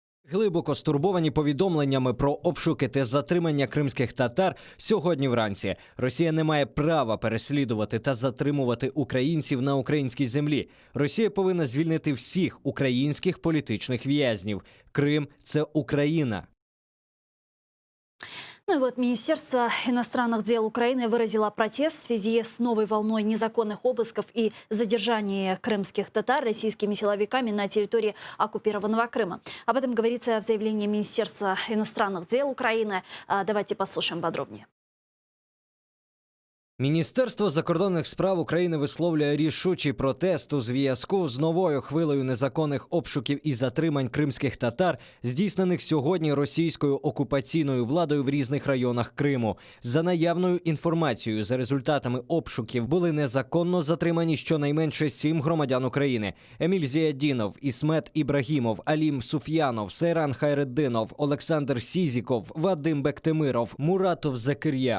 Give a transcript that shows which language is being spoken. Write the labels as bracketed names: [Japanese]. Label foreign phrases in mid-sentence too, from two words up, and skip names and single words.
[Ukrainian] Глибоко стурбовані повідомленнями про обшуки та затримання кримських татар сьогодні вранці. Росія не має права переслідувати та затримувати українців на українській землі. Росія повинна звільнити всіх українських політичних в'язнів. Крим – це Україна. [Russian] Ну и вот Министерство иностранных дел Украины выразило протест в связи с новой волной незаконных обысков и задержаний крымских татар российскими силовиками на территории оккупированного Крыма. Об этом говорится в заявлении Министерства иностранных дел Украины. Давайте послушаем подробнее. [Ukrainian] Міністерство закордонних справ України висловлює рішучий протест у зв'язку з новою хвилею незаконних обшуків і затримань кримських татар, здійснених сьогодні російською окупаційною владою в різних районах Криму. За наявною інформацією, за результатами обшуків були незаконно затримані щонайменше 7 громадян України: Еміль Зіядінов, Ісмет Ібрагімов, Алім Суф'янов, Сейран Хайреддинов, Олександр Сізіков, Вадим Бектемиров, Муратов Закир'я.